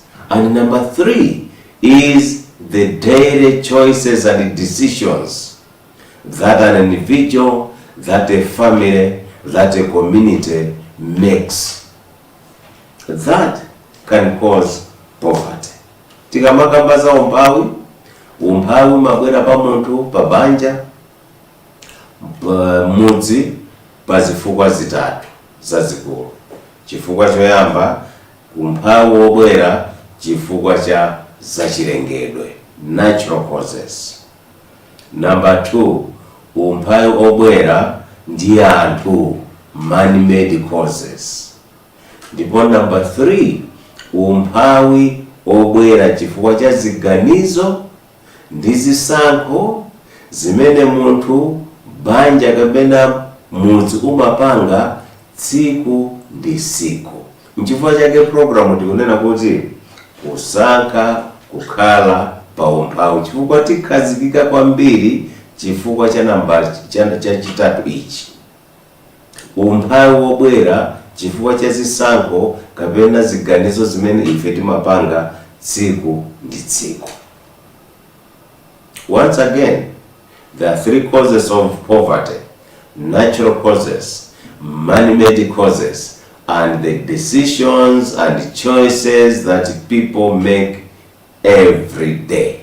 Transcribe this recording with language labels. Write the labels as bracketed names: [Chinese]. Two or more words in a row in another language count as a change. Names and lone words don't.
[English] And number 3 is the daily choices and decisions that an individual, that a family, that a community makes. That can cause poverty. [Nyanja] Tikamakamba umphawi mabwera pa munthu, pa banja, mudzi, pa zifukwa zitatu zazikulu. Chifukwa choyamba, umphawi wobwera chifukwa cha zachilengedwe, [English] natural causes. [Nyanja] Number 2, umphawi obwera ndi anthu, [English] man-made causes. [Nyanja] Ndipo number 3, umphawi obwera chifukwa cha ziganizo ndi zisankho zimene munthu, banja kapena mudzi umapanga tsiku ndi tsiku. N'chifukwa chake program tikunena kuti kusankha kukhala pa umphawi, chifukwa tikhazikika kwambiri chifukwa cha namba chachitatu ichi. Umphawi wobwera chifukwa cha zisankho kapena ziganizo zimene ife timapanga tsiku ndi tsiku. [English] Once again, there are 3 causes of poverty: natural causes, man-made causes, and the decisions and choices that people make every day.